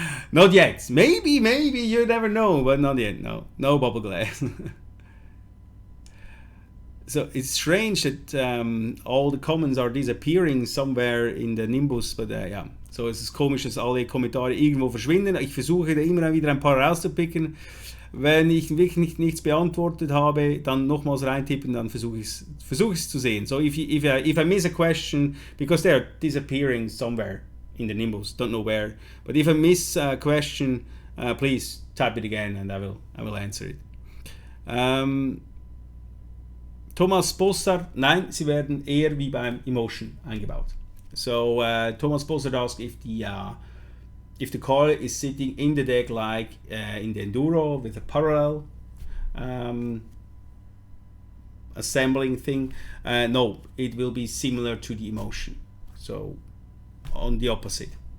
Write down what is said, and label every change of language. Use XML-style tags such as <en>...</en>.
<en>Not yet. Maybe you never know, but not yet. No Bubbleglass. So it's strange that all the comments are disappearing somewhere in the Nimbus, but ja.</en> <de>So es ist komisch, dass alle Kommentare irgendwo verschwinden. Ich versuche da immer wieder ein paar rauszupicken. Wenn ich wirklich nichts beantwortet habe, dann nochmals reintippen, dann versuche ich es zu sehen.</de> <en>So if I miss a question, because they're disappearing somewhere in the Nimbus, don't know where, but if I miss a question, please type it again and I will answer it.</en> <de>Thomas Bossard, nein, sie werden eher wie beim Emotion eingebaut.</de> <en>So Thomas Bossard asked if the coil is sitting in the deck like in the Enduro with a parallel assembling thing. No, it will be similar to the Emotion. So on the opposite.</en>